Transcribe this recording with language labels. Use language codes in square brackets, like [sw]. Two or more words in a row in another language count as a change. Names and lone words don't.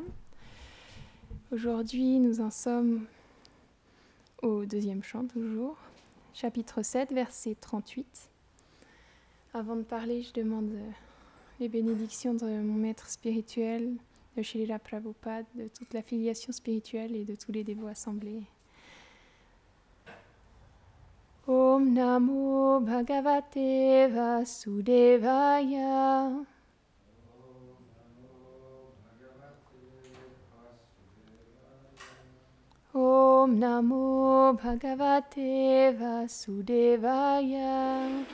[fr] Aujourd'hui, nous en sommes au deuxième chant, toujours, chapitre 7, verset 38. Avant de parler, je demande les bénédictions de mon maître spirituel, de Srila Prabhupada, de toute la filiation spirituelle et de tous les dévots assemblés. [sa] Om Namo Bhagavate Vasudevaya. Om Namo Bhagavate Vasudevaya.